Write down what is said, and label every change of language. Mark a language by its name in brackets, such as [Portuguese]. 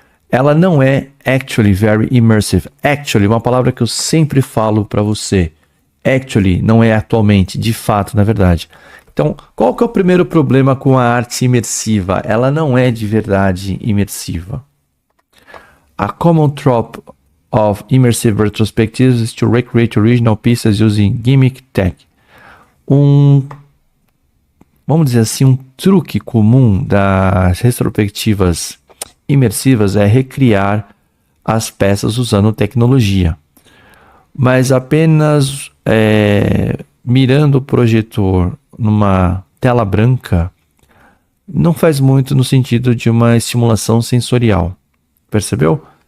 [Portuguese] Ela não é [English] actually very immersive. [Portuguese] Actually, uma palavra que eu sempre falo para você. Actually, não é atualmente, de fato, na verdade. Então, qual que é o primeiro problema com a arte imersiva? Ela não é de verdade imersiva. [English] A common trope of immersive retrospectives is to recreate original pieces using gimmick tech. [Portuguese] Vamos dizer assim, um truque comum das retrospectivas imersivas é recriar as peças usando tecnologia. Mas apenas mirando o projetor numa tela branca não faz muito no sentido de uma estimulação sensorial. Percebeu?